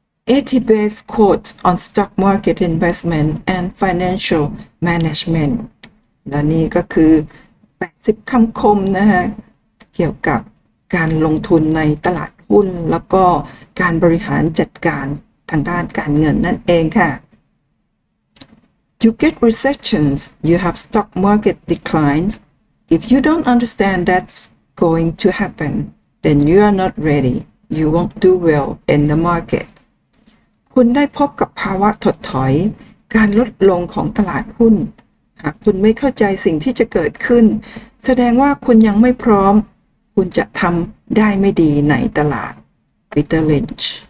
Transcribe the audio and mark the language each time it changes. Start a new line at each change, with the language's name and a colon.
English: 80 best quotes on stock market investment and financial management
Thai: และนี่ก็คือ80คำคมนะคะเกี่ยวกับการลงทุนในตลาดหุ้นแล้วก็การบริหารจัดการทางด้านการเงินนั่นเองค่ะ
English: You get recessions, you have stock market declines. If you don't understand that's going to happen, then you are not ready. You won't do well in the market.
Thai: คุณได้พบกับภาวะถดถอยการลดลงของตลาดหุ้นหากคุณไม่เข้าใจสิ่งที่จะเกิดขึ้นแสดงว่าคุณยังไม่พร้อมคุณจะทำได้ไม่ดีในตลาด Peter Lynch